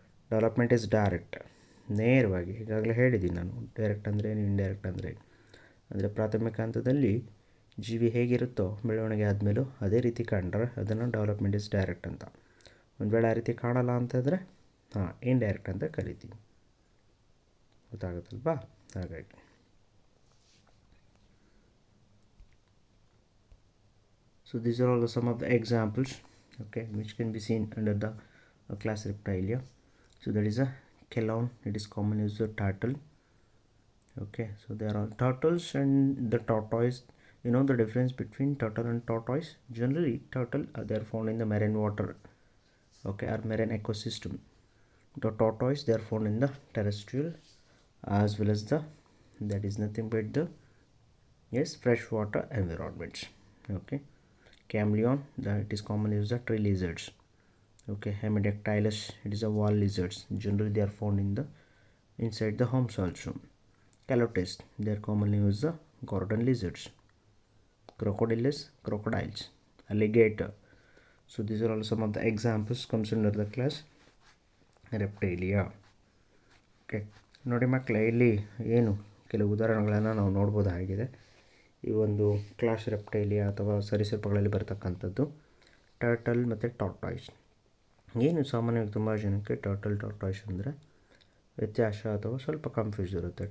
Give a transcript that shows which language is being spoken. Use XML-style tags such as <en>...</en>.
<en>development is direct,</en> <kn>ನೇರವಾಗಿ. ಈಗಾಗಲೇ ಹೇಳಿದ್ದೀನಿ ನಾನು, ಡೈರೆಕ್ಟ್ ಅಂದರೆ ಏನು, ಇಂಡೈರೆಕ್ಟ್ ಅಂದರೆ ಏನು. ಅಂದರೆ ಪ್ರಾಥಮಿಕ ಹಂತದಲ್ಲಿ ಜೀವಿ ಹೇಗಿರುತ್ತೋ ಬೆಳವಣಿಗೆ ಆದಮೇಲೂ ಅದೇ ರೀತಿ ಕಂಡ್ರೆ ಅದನ್ನು</kn> <en>development is direct</en> <kn>ಅಂತ. ಒಂದು ವೇಳೆ ಆ ರೀತಿ ಕಾಣಲ್ಲ ಅಂತಂದರೆ ಇಂಡೈರೆಕ್ಟ್ ಅಂತ ಕರಿತೀವಿ. ಗೊತ್ತಾಗುತ್ತಲ್ವಾ? ಹಾಗಾಗಿ</kn> <en>so these are all some of the examples, okay, which can be seen under the class Reptilia. So that is a chelone, it is commonly used as turtle. Okay, so there are turtles and the tortoise. You know the difference between turtle and tortoise? Generally turtle they are found in the marine water, okay, or marine ecosystem. The tortoise they are found in the terrestrial as well as the, that is nothing but the freshwater environments. Okay, chameleon, that it is commonly used as tree lizards. Okay, hemidactylus, it is a wall lizards. Generally they are found in the inside the homes also. Calotes, they are commonly used as garden lizards. Crocodilus, crocodiles. Alligator. So these are all some of the examples comes under the class Reptilia.</en> <kn>Okay, ನೋಡಿ ಮಕ್ಕಳೇ, ಇಲ್ಲಿ ಏನು ಕೆಲವು ಉದಾಹರಣೆಗಳನ್ನು ನಾವು ನೋಡ್ಬೋದಾಗಿದೆ. ಈ ಒಂದು ಕ್ಲಾಸ್ ರೆಪ್ಟೈಲಿಯಾ ಅಥವಾ ಸರೀಸೃಪಗಳಲ್ಲಿ ಬರ್ತಕ್ಕಂಥದ್ದು ಟರ್ಟಲ್ ಮತ್ತು ಟಾರ್ಟಾಯ್ಸ್. ಏನು ಸಾಮಾನ್ಯವಾಗಿ ತುಂಬ ಜನಕ್ಕೆ ಟಾರ್ಟಾಯ್ಸ್ ಅಂದರೆ ವ್ಯತ್ಯಾಸ ಅಥವಾ ಸ್ವಲ್ಪ ಕನ್ಫ್ಯೂಸ್ ಇರುತ್ತೆ.</kn>